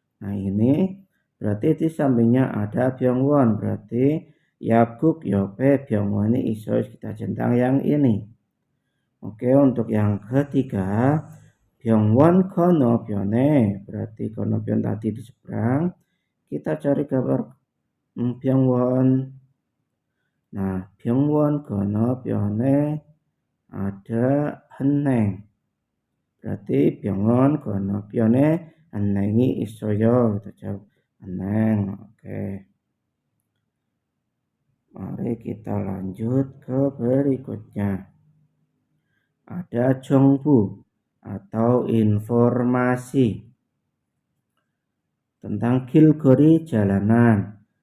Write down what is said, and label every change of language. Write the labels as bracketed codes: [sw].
[id] Nah, ini berarti di sampingnya ada 병원 berarti [ko] 약국 옆에 병원이 있어요 [id] kita centang yang ini. Oke, untuk yang ketiga [ko] 병원 건너편에 [id] berarti 건너편 tadi di seberang kita cari gambar 병원. Nah, [ko] 병원 건너편에 [id] ada 은행 berarti [ko] 병원 건너편에 은행이 있어요. [id] Kita jawab 은행. Oke. Mari kita lanjut ke berikutnya. Ada 정보 atau informasi tentang [ko] 길거리 [id] jalanan.